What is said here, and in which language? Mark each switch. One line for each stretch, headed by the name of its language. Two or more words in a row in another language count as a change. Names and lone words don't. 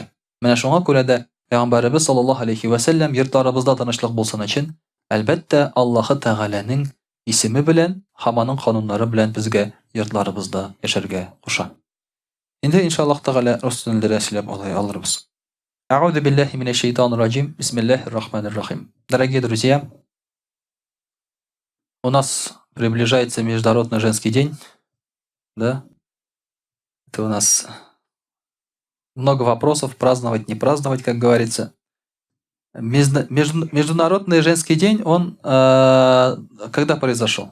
Tatar: Менә шуңа күрә дә Пәйгамбәрбез
Arabic: صلى الله عليه وسلم
Tatar: йортларыбызда тынычлык булсын өчен, әлбәттә, Аллаһ Тәгаләнең исеме белән, һәм аның кануннары белән безгә йортларыбызда яшәргә куша. Инде иншаллаһ Тәгалә русүлдә сөйләп алырбыз.
Arabic: أعوذ بالله من الشيطان الرجيم. بسم الله الرحمن الرحيم.
Russian: Дорогие друзья, у нас приближается Международный женский день, да? Это у нас много вопросов, праздновать, не праздновать, как говорится. Международный женский день, он когда произошел?